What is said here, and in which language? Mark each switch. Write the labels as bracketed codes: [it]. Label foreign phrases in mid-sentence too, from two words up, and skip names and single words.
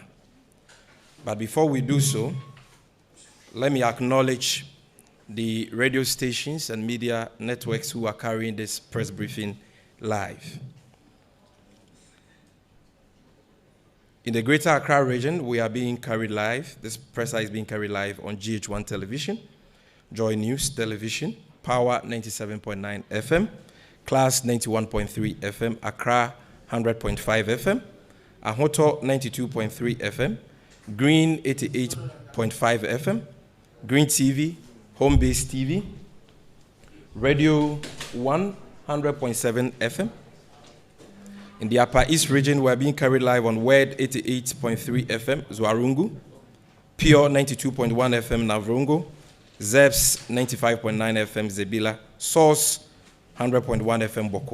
[en] But before we do so, let me acknowledge the radio stations and media networks who are carrying this press briefing live. In the Greater Accra region, we are being carried live. This presser is being carried live on GH1 television, Joy News Television, Power 97.9 FM, Class 91.3 FM, Accra 100.5 FM, Ahoto 92.3 FM, Green 88.5 FM, Green TV, Home Base TV, Radio 100.7 FM. In the Upper East region, we are being carried live on WED 88.3 FM, Zwarungu, Pure 92.1 FM, Navrongo, ZEBS 95.9 FM, Zebila, Source 100.1 FM, Boko.